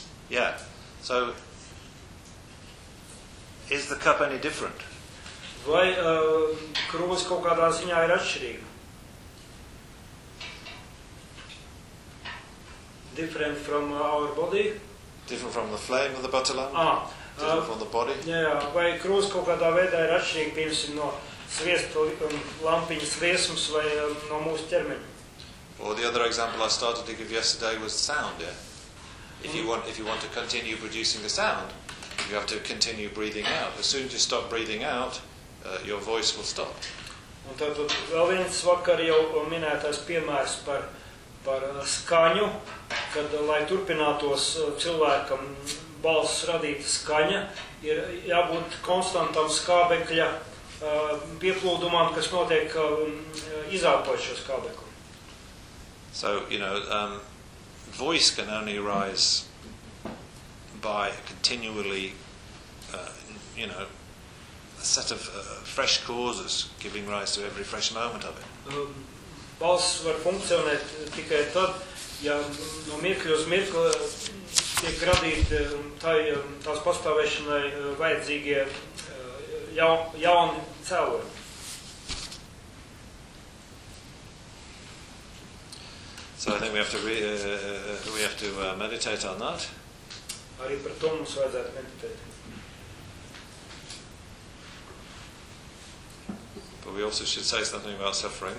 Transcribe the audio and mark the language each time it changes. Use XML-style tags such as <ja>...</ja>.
<en>Yeah, so is the cup any different?</en> <lv>Vai krūvis kaut kādā ziņā ir atšķirīga?</lv> <en>Different from our body? Different from the flame of the butter lamp? From the body?</en> <lv>Yeah, vai krūvis kaut kādā veidā ir atšķirīga, piemēram, no sviesta lampiņas sviesmas vai no mūsu ķermeņa?</lv> <en>Or the other example I started to give yesterday was sound, yeah? If you want to continue producing the sound, you have to continue breathing out. As soon as you stop breathing out, your voice will stop.</en> <lv>Un tad vēl viens vakar jau minētais piemērs par skaņu, kad, lai turpinātos cilvēkam balss radīta skaņa, ir jābūt konstantam skābekļa pieplūdumam, kas notiek izāpot šo skābeklu.</lv> <en>So, you know, voice can only rise by continually, you know, a set of fresh causes giving rise to every fresh moment of it.</en> <lv>Balss var funkcionēt tikai tad, ja no mirkļa uz mirkli tiek radīti tās pastāvēšanai vajadzīgie jauni cēloņi.</lv> <en>So I think we have to meditate on that.</en> <lv>Arī par to mums vajadzētu meditēt.</lv> <en>But we also should say something about suffering.</en>